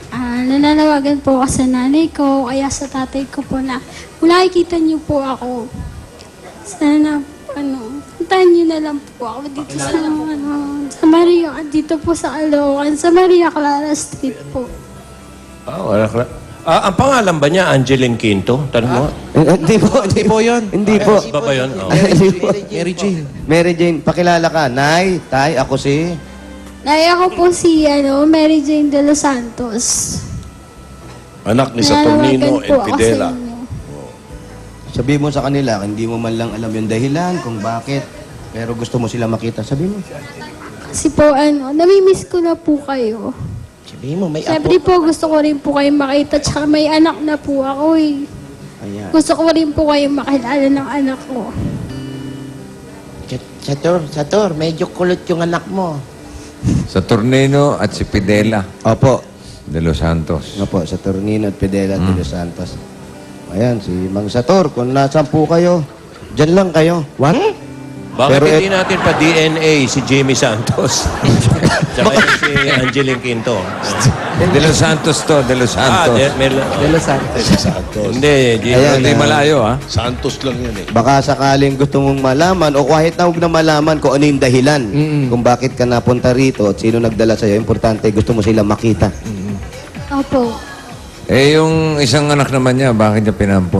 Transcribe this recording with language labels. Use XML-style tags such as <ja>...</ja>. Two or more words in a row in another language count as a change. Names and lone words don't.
<tl>Nananawagan po ako sa nanay ko, kaya sa tatay ko po na kung nakikita niyo po ako, sana, puntahan niyo na lang po ako dito sa Maria, dito po sa Caloocan, sa Maria Clara Street po. Ah, wala ka. Ang pangalan ba niya, Angeline Quinto? Tanong mo? Hindi po, Hindi po yun. Hindi po. Ba ba yun? Oh. Hindi po. Mary Jane. Mary Jane, pakilala ka. Nay, tay, ako si... Nay, ako po si Mary Jane de los Santos. Anak ni Saturnino Nananawagan po and ako sa Fidela. inyo. Sabi mo sa kanila, hindi mo man lang alam yung dahilan kung bakit, pero gusto mo sila makita. Sabi mo. Kasi po, namimiss ko na po kayo. Sabihin mo, may Siyempre apo. po, gusto ko rin po kayo makita. Tsaka may anak na po ako eh. Ayan. Gusto ko rin po kayo makilala ng anak ko. Sator, medyo kulot yung anak mo. Saturnino at si Fidela Opo. de los Santos. Opo, Saturnino at Fidela de los Santos. Ayan, si Mang Sator, kung nasan po kayo, dyan lang kayo. What? Bakit Pero hindi natin pa DNA si Jimmy Santos? Tsaka yung si Angeline Quinto. De los Santos to, de los Santos. De los Santos. Santos. Hindi, Jimmy. Ayan, Hindi malayo, ha? Santos lang yan eh. Baka sakaling gusto mong malaman o kahit na huwag na malaman kung ano yung dahilan kung bakit ka napunta rito at sino nagdala sa'yo. Importante, gusto mo sila makita. Opo. Eh, yung isang anak naman niya, bakit niya pinampon?</tl>